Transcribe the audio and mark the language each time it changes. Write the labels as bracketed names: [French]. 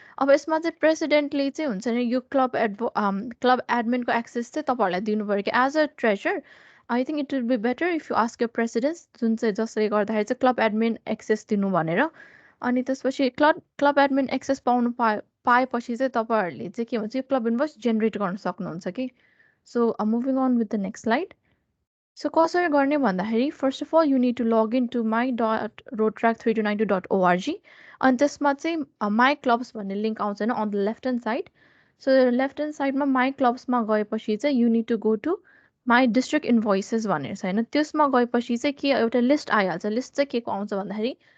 [Nepali] अब यसमा चाहिँ प्रेसिडेन्टले चाहिँ हुन्छ नि यो क्लब एडमिनको एक्सेस चाहिँ तपाईँहरूलाई दिनु पऱ्यो कि [English] as a treasure I think it will be better if you ask your presidents, [Nepali] जुन चाहिँ जसले गर्दाखेरि चाहिँ क्लब एडमिन एक्सेस दिनु भनेर। अनि त्यसपछि क्लब एडमिन एक्सेस पाउनु पाएपछि चाहिँ तपाईँहरूले चाहिँ के भन्छ यो क्लब इन्भोइस जेनेरेट गर्न सक्नुहुन्छ कि। [English] So moving on with the next slide. [Nepali] So कसरी गर्ने भन्दाखेरि [English] first of all you need to log in to my.rotrack3292.org [Nepali] अनि त्यसमा चाहिँ माई क्लब्स भन्ने लिङ्क आउँछ होइन [English] On the left hand side. [Nepali] So left hand साइडमा माई क्लब्समा गएपछि चाहिँ [English] you need to go to my district invoices [Nepali] भनेर छ होइन, त्यसमा गएपछि चाहिँ के एउटा लिस्ट आइहाल्छ। लिस्ट चाहिँ के को आउँछ भन्दाखेरि